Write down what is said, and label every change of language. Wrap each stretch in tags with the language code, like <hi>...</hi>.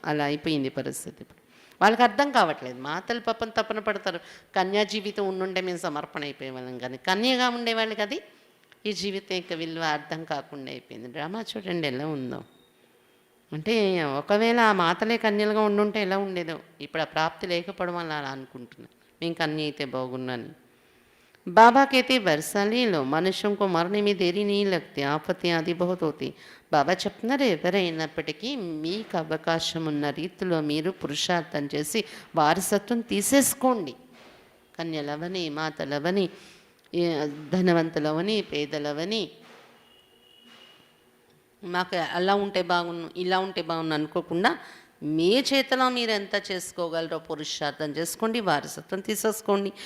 <te>అలా అయిపోయింది పరిస్థితి. ఇప్పుడు వాళ్ళకి అర్థం కావట్లేదు. మాతలు పాపం తపన పడతారు, కన్యా జీవితం ఉండుంటే మేము సమర్పణ అయిపోయే వాళ్ళం, కానీ కన్యగా ఉండేవాళ్ళకి అది ఈ జీవితం యొక్క విలువ అర్థం కాకుండా అయిపోయింది. డ్రామా చూడండి ఎలా ఉందో. అంటే ఒకవేళ ఆ మాతలే కన్యలుగా ఉండుంటే ఎలా ఉండేదో. ఇప్పుడు ఆ ప్రాప్తి లేకపోవడం వల్ల అలా అనుకుంటున్నాను, మేము కన్య అయితే బాగున్నాను.</te> <hi>बाबा कहते वर्षा ले लो, मनुष्यों को मरने में देरी नहीं लगती, ఆపత్తి ఆది बहुत होती.</hi> <te>బాబా చెప్తున్నారు, ఎవరైనప్పటికీ మీకు అవకాశం ఉన్న రీతిలో మీరు పురుషార్థం చేసి వారసత్వం తీసేసుకోండి. కన్యలవని, మాతలవని, ధనవంతులవని, పేదలవని, మాకు అలా ఉంటే బాగున్ను, ఇలా ఉంటే బాగున్ను అనుకోకుండా మీ చేతిలో మీరు ఎంత చేసుకోగలరో పురుషార్థం చేసుకోండి, వారసత్వం తీసేసుకోండి.</te>